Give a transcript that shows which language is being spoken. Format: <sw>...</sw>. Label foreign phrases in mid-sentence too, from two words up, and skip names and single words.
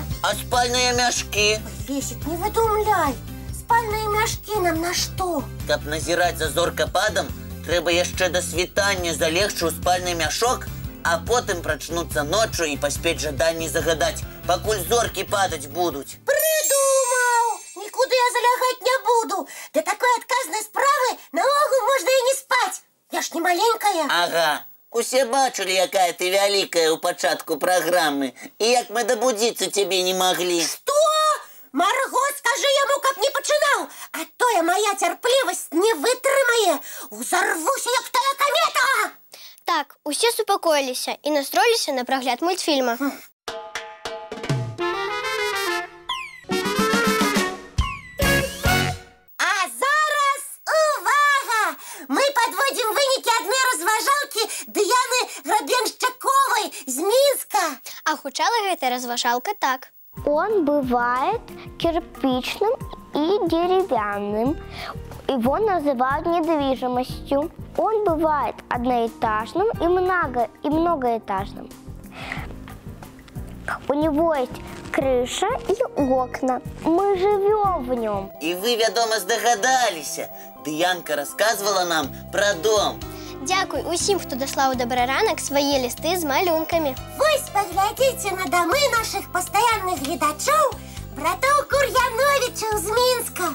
<be>А спальныя мяшкі? Лесік, не выдумляй. Спальныя мяшкі нам на што? Каб назіраць за зоркападам, трэба яшчэ да світання залегчы ў спальны мяшок, а потым прачнуцца ноччу і паспець жаданні загадаць. пакуль зоркі падаць будуць.</be> <ru>Придумал! Никуда я залягать не буду. Для такой отказной</ru> <be>справы наогул</be> <ru>можно и не спать. Я ж не маленькая. Ага.</ru> <be>Усе бачылі, якая ты вялікая ў пачатку праграмы. І як мы дабудзіцца цябе не маглі.</be> <ru>Что? Марго, скажи ему,</ru> <be>каб не пачынаў.</be> <ru>А то я моя терпливость</ru> <be>не вытрымае. Узорвуся, як тая комета. Так, усе супакоіліся і настроіліся на прагляд мультфільма. А зараз увага!</be> <ru>Мы подводим</ru> <be>вынікі адной разважалкі Дыяны Грабеншчаковай з Мінска. А гучала гэта разважалка так.</be> <ru>Он бывает кирпичным и деревянным. Его называют недвижимостью. Он бывает одноэтажным и многоэтажным. У него есть крыша и окна. Мы живем в нем.</ru> <be>І вы, вядома, здагадаліся. Дыянка</be> <ru>рассказывала нам про дом.</ru> <be>Дзякуй усім, хто даслаў у Добры ранак свае лісты з малюнкамі. Вось паглядзіце на дамы наших пастаянных гледачоў братоў Кур'яновічаў з Мінска.</be>